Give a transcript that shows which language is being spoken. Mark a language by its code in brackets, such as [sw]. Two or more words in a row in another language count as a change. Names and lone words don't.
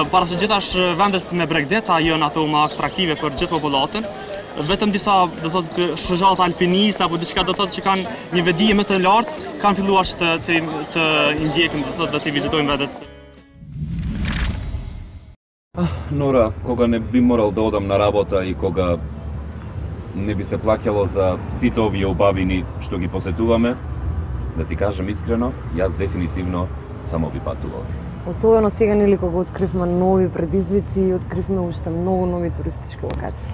[sq] Para së gjithash vendet me Bregdeta janë ato më atraktive për gjithë popullatën. Vetëm disa, do thotë, shoqata alpiniste apo diçka do thotë që kanë një vedi më të lartë, kanë filluar të ndjekin, do thotë, të vizitojnë vendet. [mk] Нора, кога не би морал да одам на работа и кога не би се плаќало за сите овие убавини што ги посетуваме, да ти кажам искрено, јас дефинитивно само би патувал. Особено сега нели кога откривме нови предизвици и откривме уште многу нови туристички локации.